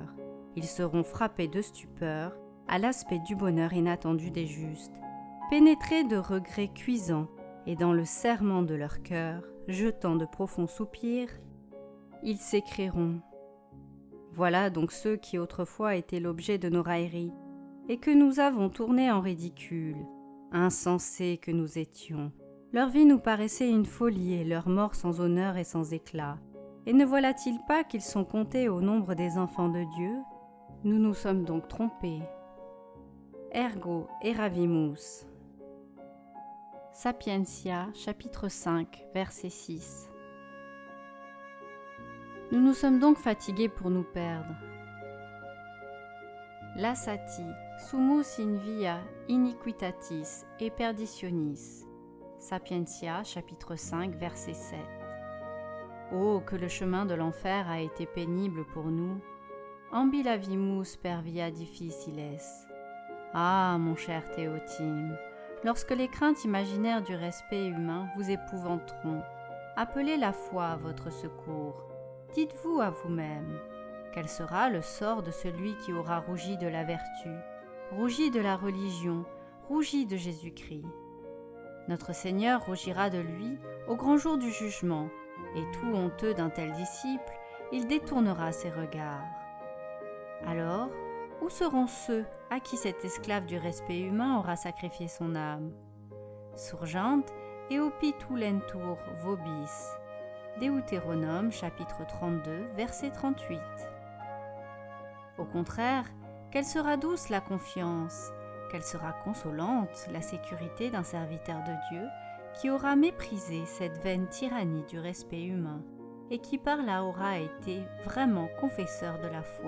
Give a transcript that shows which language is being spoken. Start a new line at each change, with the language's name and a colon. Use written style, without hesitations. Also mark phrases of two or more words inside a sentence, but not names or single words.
French: Ils seront frappés de stupeur à l'aspect du bonheur inattendu des justes, pénétrés de regrets cuisants, et dans le serrement de leur cœur, jetant de profonds soupirs, ils s'écrieront « Voilà donc ceux qui autrefois étaient l'objet de nos railleries, et que nous avons tournés en ridicule, insensés que nous étions, Leur vie nous paraissait une folie et leur mort sans honneur et sans éclat. Et ne voilà-t-il pas qu'ils sont comptés au nombre des enfants de Dieu? Nous nous sommes donc trompés.
Latin: Ergo eravimus. Sapientia,
French: chapitre 5, verset 6. Nous nous sommes donc fatigués pour nous perdre.
Latin: Lassati, sumus in via iniquitatis et perditionis. Sapientia,
French: chapitre 5, verset 7. Oh, que le chemin de l'enfer a été pénible pour nous.
Latin: Ambilavimus per via difficiles.
French: Ah, mon cher Théotime, lorsque les craintes imaginaires du respect humain vous épouvanteront, appelez la foi à votre secours. Dites-vous à vous-même, quel sera le sort de celui qui aura rougi de la vertu, rougi de la religion, rougi de Jésus-Christ? Notre Seigneur rougira de lui au grand jour du jugement, et tout honteux d'un tel disciple, il détournera ses regards. Alors, où seront ceux à qui cet esclave du respect humain aura sacrifié son âme?
Latin: Surgent et opitulentur vobis.
French: Deutéronome chapitre 32, verset 38. Au contraire, quelle sera douce la confiance, quelle sera consolante la sécurité d'un serviteur de Dieu qui aura méprisé cette vaine tyrannie du respect humain et qui par là aura été vraiment confesseur de la foi.